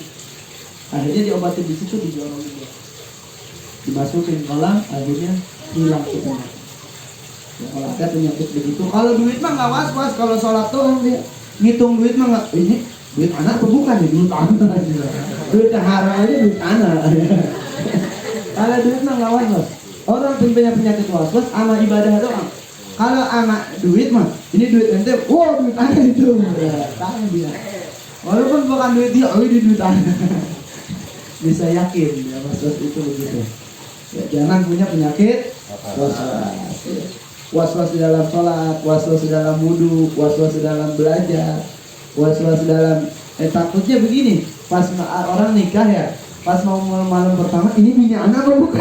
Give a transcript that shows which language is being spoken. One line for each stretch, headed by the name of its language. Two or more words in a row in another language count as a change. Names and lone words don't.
Indonesian: Akhirnya diobatin di situ, dijorongin dia, dimasukin kolam, akhirnya hilang semuanya. Ya, kalau ada penyakit begitu, kalau duit mah nggak was-was. Kalau sholat tuh dia ngitung duit mah nggak, ini duit anak apa bukan nih, duit anak, duit haram aja duit anak. Kalau duit mah nggak was-was. Orang punya penyakit was-was sama ibadah doang. Kalau anak duit mah, ini duit ente, wow duit anak itu, tahu dia. Walaupun bukan duit dia, ini duit anak. Bisa yakin ya, was-was itu begitu. Ya, jangan punya penyakit was-was. Was-was di dalam sholat, was-was di dalam wudu, was-was di dalam belajar, was-was dalam takutnya begini. Pas orang nikah ya, pas mau malam pertama, ini bini anak apa bukan?